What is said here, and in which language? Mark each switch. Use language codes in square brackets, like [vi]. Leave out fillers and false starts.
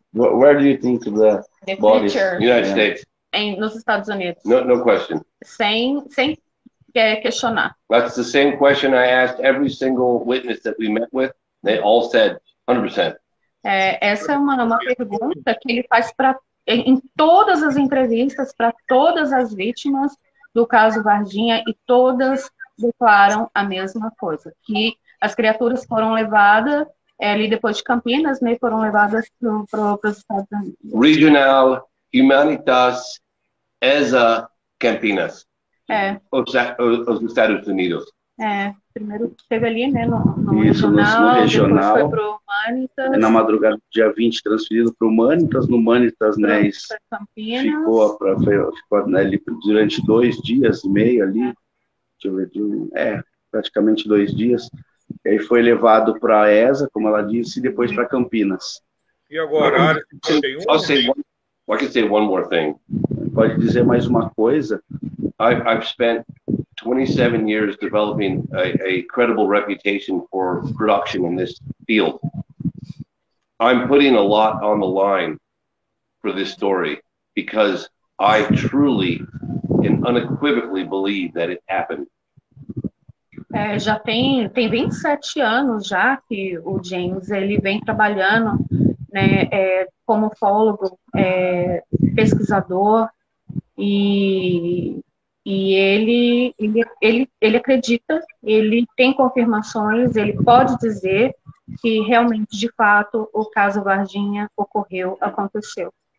[en] Where do you think the body is? United States. [pt] Nos Estados Unidos. [en] No question. [pt] Sem questionar. [en] That's the same question I asked every single witness that we met with. They all said 100%. [pt] Essa é uma pergunta que ele faz em todas as entrevistas para todas as vítimas do caso Varginha, e todas declaram a mesma coisa, que as criaturas foram levadas ali depois de Campinas, né, foram levadas para os Estados Unidos. Regional Humanitas ESA Campinas. Os Estados Unidos. Primeiro teve ali, né, no Isso, regional, no regional, depois foi pro Humanitas. Na madrugada do dia 20, transferido para o Humanitas, no Humanitas, né, ficou ali durante 2 dias e meio ali, deixa eu ver, praticamente 2 dias, e aí foi levado para a ESA, como ela disse, e depois para Campinas. E agora, a área 51? [en] I can say one more thing. [pt] Pode dizer mais uma coisa? [en] I've spent 27 years developing a credible reputation for production in this field. I'm putting a lot on the line for this story because I truly and unequivocally believe that it happened. [pt] Já tem 27 anos já que o James ele vem trabalhando, né, como ufólogo, pesquisador, e ele acredita, ele tem confirmações, ele pode dizer que realmente, de fato, o caso Varginha aconteceu.